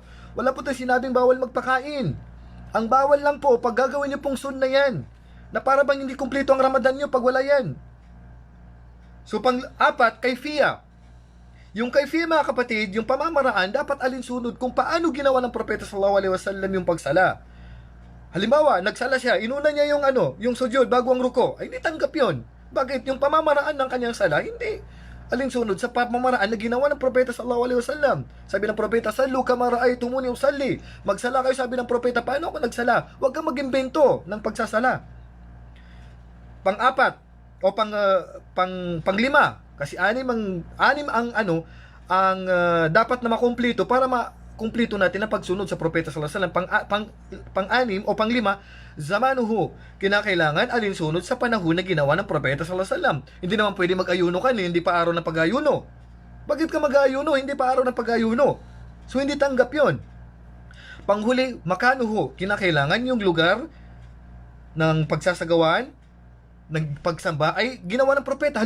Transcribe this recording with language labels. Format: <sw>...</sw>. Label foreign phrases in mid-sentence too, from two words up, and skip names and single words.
<tl>Wala po tayong sinabing bawal magpakain. Ang bawal lang po, pag gagawin nyo pong sunna yan, na para bang hindi kumpleto ang Ramadan nyo pag wala yan. So, pang-4, kayfiya. Yung kayfiya mga kapatid, yung pamamaraan, dapat alinsunod kung paano ginawa ng propeta</tl> <ar>صلى الله عليه وسلم</ar> <tl>yung pagsala. Halimbawa, nagsala siya, inuna niya yung sujud bago ang ruko. Ay, hindi tanggap yun. Bakit? Yung pamamaraan ng kanyang sala, hindi alinsunod sa pamamaraan na ginawa ng propeta</tl> <ar>صلى الله عليه وسلم.</ar> <tl>Sabi ng propeta,</tl> <ar>"صلوا كما رأيتموني أصلي."</ar> <tl>Magsala kayo, sabi ng propeta. Paano ako nagsala? Huwag kang mag-imbento ng pagsasala. Pang-4 o panglima, kasi anim ang dapat na makumpleto para makumpleto natin ang pagsunod sa propeta</tl> <ar>صلى الله عليه وسلم.</ar> <tl>Pang-anim o panglima, zamanuhu, kinakailangan alinsunod sa panahon na ginawa ng propeta</tl> <ar>صلى الله عليه وسلم.</ar> <tl>Hindi naman pwede mag-ayuno ka, hindi pa araw ng pag-ayuno. Bakit ka mag-ayuno? Hindi pa araw ng pag-ayuno. So hindi tanggap 'yon. Panghuli, makanuhu, kinakailangan yung lugar ng pagsasagawaan ng pagsamba ay ginawa ng propeta.</tl>